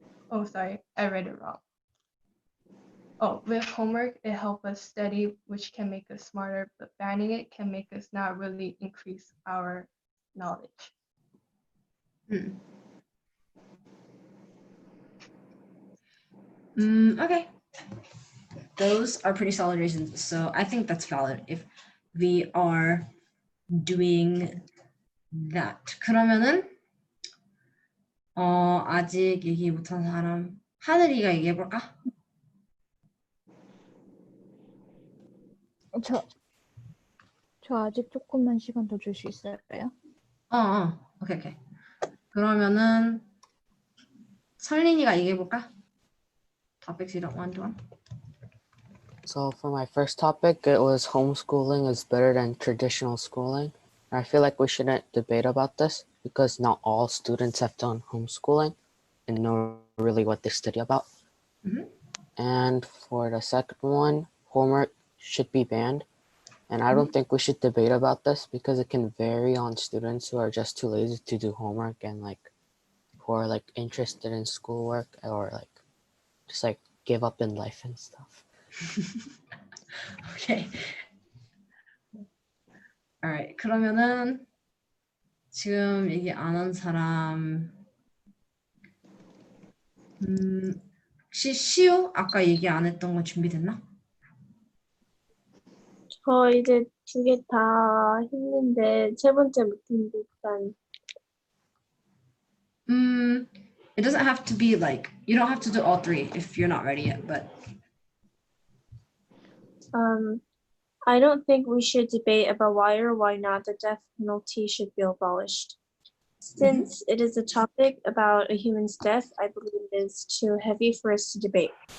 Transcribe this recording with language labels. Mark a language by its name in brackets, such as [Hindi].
[English] Oh, sorry, I read it wrong. Oh, with homework, it helps us study, which can make us smarter, but banning it can make us not really increase our knowledge. Okay. Those are pretty solid reasons. So I think that's valid if we are doing that. [Korean] 그러면은 아직 얘기 못한 사람 하늘이가 얘기해 볼까? 저 아직 조금만 시간 더 줄 수 있어요? 오케이. 그러면은 설린이가 얘기해 볼까? [English] Topics you don't want to. So for my first topic, it was homeschooling is better than traditional schooling. I feel like we shouldn't debate about this because not all students have done homeschooling and know really what they study about. Mhm. And for the second one, homework should be banned. And I don't think we should debate about this because it can vary on students who are just too lazy to do homework and like who are like interested in schoolwork or like just like give up in life and stuff. Okay. Alright. [Korean] 그러면은 지금 얘기 안 한 사람 혹시 시우 아까 얘기 안 했던 거 준비됐나? 저 이제 2개 다 했는데 세 번째 못했는데 일단 [English] It doesn't have to be like you don't have to do all three if you're not ready yet, but I don't think we should debate about why or why not the death penalty should be abolished. Since it is a topic about a human's death, I believe it is too heavy for us to debate.